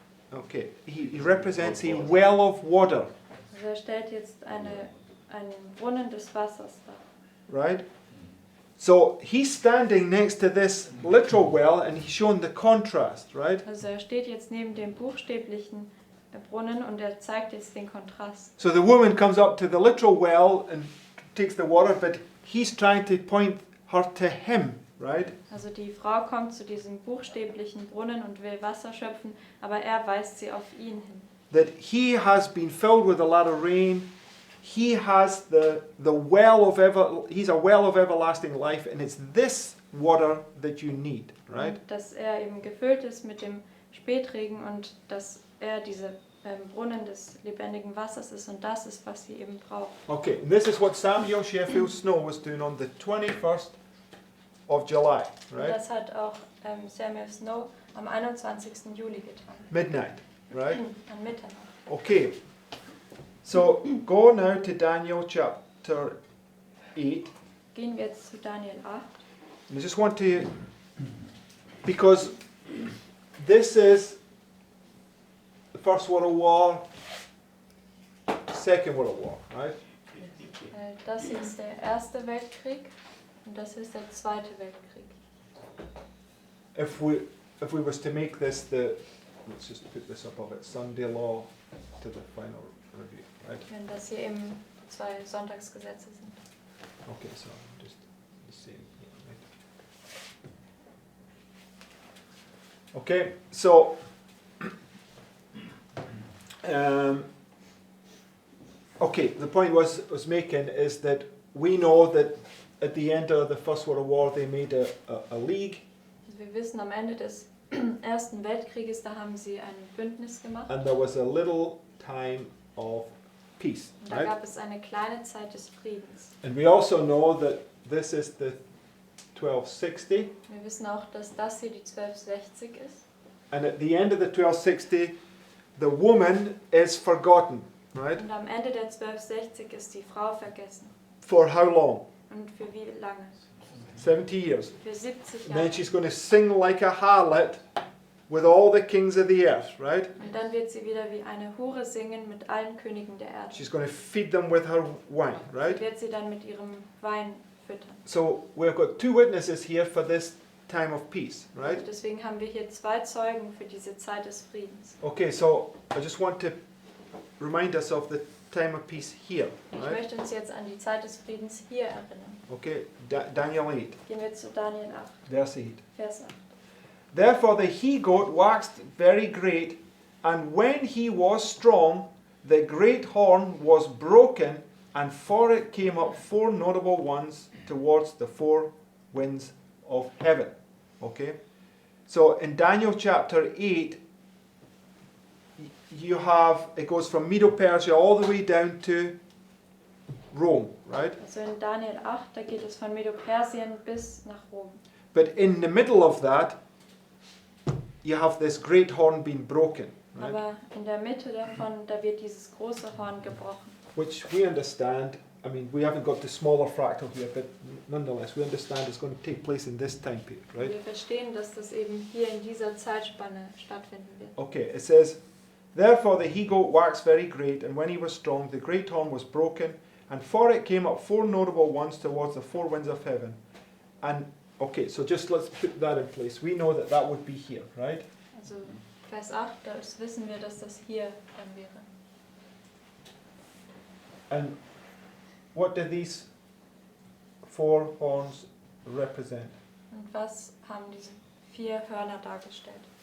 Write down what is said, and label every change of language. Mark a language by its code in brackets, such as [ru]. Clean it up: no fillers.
[en] Okay, he represents a well of water, [de] Also er stellt jetzt einen Brunnen des Wassers dar. [en] right? So he's standing next to this literal well and he's showing the contrast, right? [de] Also er steht jetzt neben dem buchstäblichen Brunnen und er zeigt jetzt den Kontrast. [en] So the woman comes up to the literal well and takes the water, but he's trying to point her to him, right? [de] Also die Frau kommt zu diesem buchstäblichen Brunnen und will Wasser schöpfen, aber er weist sie auf ihn hin. [en] That he has been filled with a lot of rain. He has the well of he's a well of everlasting life, and it's this water that you need, right? [de] Und dass er eben gefüllt ist mit dem Spätregen und dass er diese Brunnen des lebendigen Wassers ist und das ist, was sie eben braucht. [en] Okay, and this is what Samuel Sheffield Snow was doing on the 21st of July, [de] Und [en] right? [de] das hat auch Samuel Snow am 21. Juli getan. [en] Midnight, right? [de] An Mitternacht. [en] Okay. So go now to Daniel chapter 8. [de] Gehen wir jetzt zu Daniel 8. [en] And I just want to, because this is the First World War, Second World War, right? [de] Das ist der Erste Weltkrieg und das ist der Zweite Weltkrieg. [en] If we was to make this let's just put this up of it, Sunday law to the final review, right? [de] Wenn das hier eben 2 Sonntagsgesetze sind. [en] Okay, so just the same here, right? Okay, so okay, the point was making is that we know that at the end of the First World War they made a league. [de] Also wir wissen, am Ende des Ersten Weltkrieges, da haben sie ein Bündnis gemacht. [en] And there was a little time of peace, [de] Und da [en] right? [de] gab es eine kleine Zeit des Friedens. [en] And we also know that this is the 1260, [de] Wir wissen auch, dass das hier die 1260 ist. [en] and at the end of the 1260, the woman is forgotten, right? [de] Und am Ende der 1260 ist die Frau vergessen. [en] For how long? [de] Und für wie lange? [en] 70 years. [de] Für 70 [en] And then [de] Jahre. [en] she's going to sing like a harlot with all the kings of the earth, right? [de] Und dann wird sie wieder wie eine Hure singen mit allen Königen der Erde. [en] She's going to feed them with her wine, right? [de] Wird sie dann mit ihrem Wein füttern. [en] So we've got 2 witnesses here for this time of peace, right? [de] Und deswegen haben wir hier 2 Zeugen für diese Zeit des Friedens. [en] Okay, so I just want to remind us of the time of peace here, [de] Ich [en] right? [de] möchte uns jetzt an die Zeit des Friedens hier erinnern. [en] Okay, Daniel 8, [de] Gehen wir zu Daniel 8, [en] verse 8. [de] Vers 8. [en] Therefore the he-goat waxed very great, and when he was strong, the great horn was broken, and for it came up 4 notable ones towards the 4 winds of heaven. Okay? So in Daniel chapter 8, you have, it goes from Medo-Persia all the way down to Rome, right? [de] Also in Daniel 8, da geht es von Medo-Persien bis nach Rom. [en] But in the middle of that, you have this great horn being broken, right? [de] Aber in der Mitte davon, da wird dieses große Horn gebrochen. [en] Which we understand, I mean, we haven't got the smaller fractal here, but nonetheless, we understand it's going to take place in this time period, right? [de] Wir verstehen, dass das eben hier in dieser Zeitspanne stattfinden wird. [en] Okay, it says, therefore the he-goat waxed very great, and when he was strong, the great horn was broken, and for it came up 4 notable ones towards the 4 winds of heaven. And, okay, so just let's put that in place. We know that that would be here, right? [de] Also Vers 8, da wissen wir, dass das hier dann wäre. [en] And what do these 4 horns represent? [de] Und was haben diese 4 Hörner dargestellt?